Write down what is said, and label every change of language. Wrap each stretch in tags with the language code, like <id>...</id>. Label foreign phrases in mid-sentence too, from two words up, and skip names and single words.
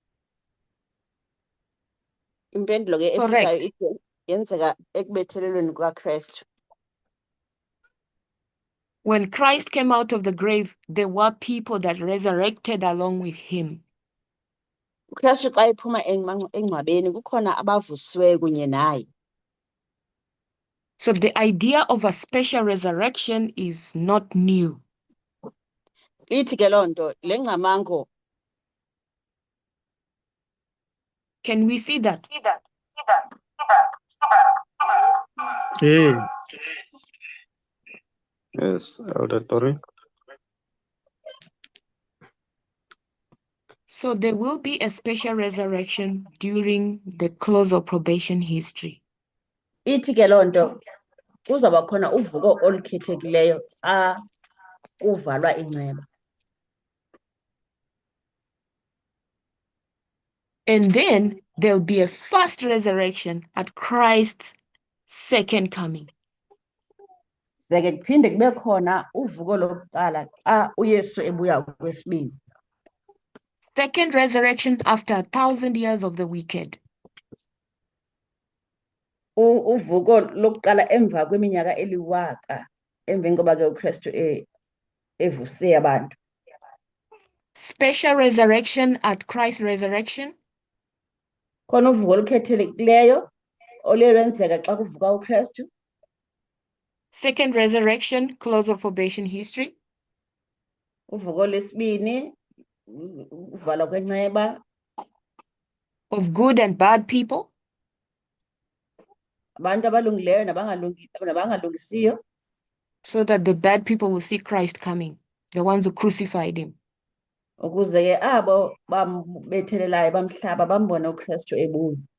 <xh>Impendulo ke efikayo ithi yenzeka ekubethelelweni kukaKristu.</xh> <en>When Christ came out of the grave, there were people that resurrected along with him.</en> <xh>uKristu xa ephuma engcwabeni kukhona abavusiweyo kunye naye.</xh> <en>So the idea of a special resurrection is not new.</en> <xh>Ithi ke loo nto le ngcamango.</xh> <en>Can we see that? Hey. Yes, auditory. So there will be a special resurrection during the close of probation history.</en> <xh>Ithi ke loo nto kuzawuba khona uvuko olukhethekileyo xa kuvalwa inceba.</xh> <en>And then there'll be a first resurrection at Christ's second coming.</en> <xh>Zeke kuphinde kube khona uvuko lokuqala xa uYesu ebuya kwesibini.</xh> <en>Second resurrection after 1,000 years of the wicked.</en> <xh>Uvuko lokuqala emva kweminyaka eliwaka emveni koba ke uKristu evuse abantu.</xh> <en>Special resurrection at Christ's resurrection.</en> <xh>Khona uvuko olukhethelekileyo olwenzeka xa kuvuka uKristu.</xh> <en>Second resurrection, close of probation history.</en> <xh>Uvuko lesibini uvalwa kwenceba.</xh> <en>Of good and bad people.</en> <xh>Abantu abalungileyo nabangalungisiyo.</xh> <en>So that the bad people will see Christ coming, the ones who crucified him.</en> <xh>Ukuze ke abo bambethelelayo bamhlaba bambone uKristu ebuya.</xh>